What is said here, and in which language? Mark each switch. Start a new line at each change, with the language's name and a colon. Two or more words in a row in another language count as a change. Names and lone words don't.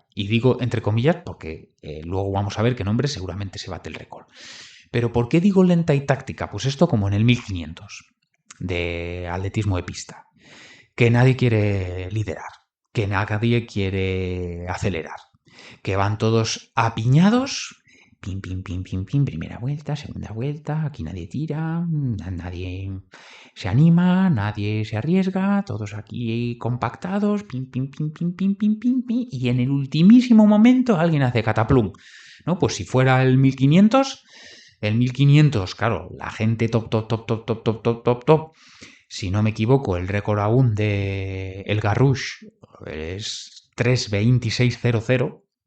Spanish: Y digo entre comillas porque luego vamos a ver qué nombre seguramente se bate el récord. Pero ¿por qué digo lenta y táctica? Pues esto como en el 1500 de atletismo de pista. Que nadie quiere liderar, que nadie quiere acelerar, que van todos apiñados, pim, pim, pim, pim, pim, primera vuelta, segunda vuelta, aquí nadie tira, nadie se anima, nadie se arriesga, todos aquí compactados, pim, pim, pim, pim, pim, pim, pim, pim, y en el ultimísimo momento alguien hace cataplum, ¿no? Pues si fuera el 1500, claro, la gente top, si no me equivoco, el récord aún de El Garrush es 3:26:00.